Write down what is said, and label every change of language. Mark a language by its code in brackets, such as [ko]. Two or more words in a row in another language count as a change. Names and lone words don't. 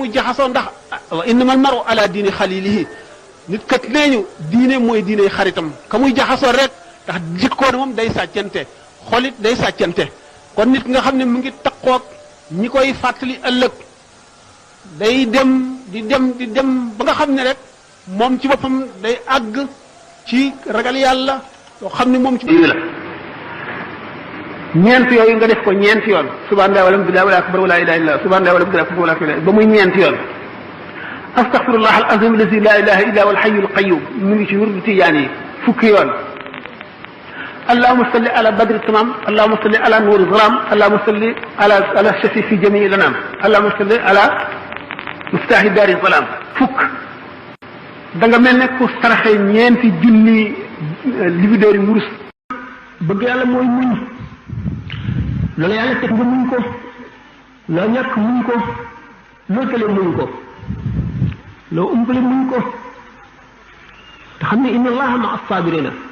[wo] muy jaxasoo ndax [ar] وإنما المرء على دين خليله [wo] nit kat nee ñu diine mooy diine xaritam ka muy jaxasoo rek ndax jikkoon moom day sàccante xolit day sàccante kon nit nga xam ne mu ngi taqoog ñi koy fàttali ëllëg day dem di dem ba nga xam ne rek moom ci boppam day àgg ci ragal yàlla loo xam ne moom ci diine la ñeent yooyu nga def ko ñeenti yoon [ar] سبحان الله والحمد لله والله أكبر ولا إله إلا الله سبحان الله والحمد لله ولا إله با [wo] muy ñeenti yoon [ar] أستغفر الله العظيم الذي لا إله إلا هو الحي القيوم [wo] mu ngi ci wirdu tijaan yi fukki yoon [ar] اللهم صل على بدر التمام اللهم صل على نور الظلام اللهم صل على شافي في جميع الأنام اللهم صل على مفتاح دار الظلام [wo] fukk da nga mel ne ku saraxe ñeenti junni libidoori wurus bëgg yàlla mooy muñ loolu yàlla teg nga muñ ko loo ñàkk muñ ko loo tële muñ ko loo umpale muñ ko te xam ne [ar] إن الله مع الصابرين